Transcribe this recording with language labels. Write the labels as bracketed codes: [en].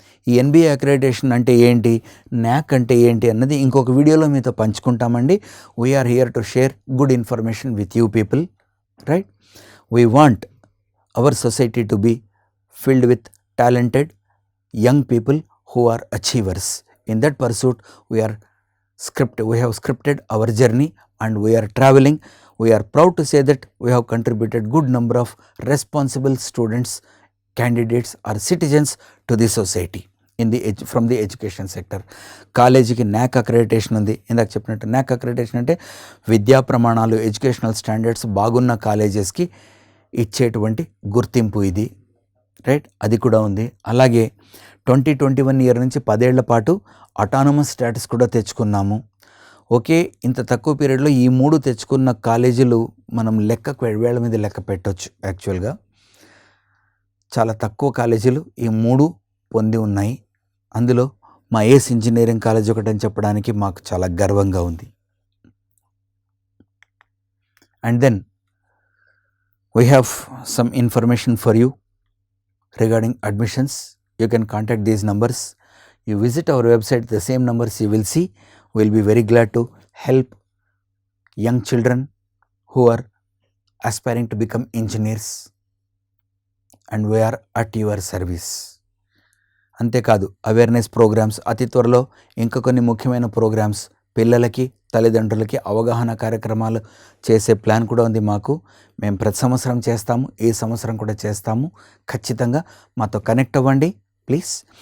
[te] ఈ NBA accreditation అంటే ఏంటి, NAAC అంటే ఏంటి అన్నది ఇంకొక వీడియోలో మీతో పంచుకుంటామండి. [en] We are here to share good information with you people, right? We want our society to be filled with talented young people who are achievers. In that pursuit we have scripted our journey and we are traveling. We are proud to say that we have contributed good number of responsible students, candidates or citizens to the society from the education sector. [te] కాలేజీకి NAAC accreditation ఉంది. ఇందాక చెప్పినట్టు NAAC accreditation అంటే విద్యా ప్రమాణాలు, educational standards బాగున్న కాలేజెస్కి ఇచ్చేటువంటి గుర్తింపు ఇది, రైట్? అది కూడా ఉంది. అలాగే 2021 ఇయర్ నుంచి 10 ఏళ్ల పాటు అటానమస్ స్టేటస్ కూడా తెచ్చుకున్నాము. ఓకే, ఇంత తక్కువ పీరియడ్లో ఈ 3 తెచ్చుకున్న కాలేజీలు మనం వేళ్ల మీద లెక్క పెట్టవచ్చు. యాక్చువల్గా చాలా తక్కువ కాలేజీలు ఈ 3 పొంది ఉన్నాయి. అందులో మా ఏస్ ఇంజనీరింగ్ కాలేజ్ ఒకటని చెప్పడానికి మాకు చాలా గర్వంగా ఉంది. [en] And then we have some information for you regarding admissions. You can contact these numbers. You visit our website, the same numbers you will see. We will be very glad to help young children who are aspiring to become engineers, and we are at your service. [te] అంతేకాదు awareness programmes, అతి త్వరలో ఇంకా కొన్ని ముఖ్యమైన programmes, పిల్లలకి తల్లిదండ్రులకి అవగాహన కార్యక్రమాలు చేసే ప్లాన్ కూడా ఉంది మాకు. మేము ప్రతి సంవత్సరం చేస్తాము, ఈ సంవత్సరం కూడా చేస్తాము. ఖచ్చితంగా మాతో కనెక్ట్ అవ్వండి ప్లీజ్.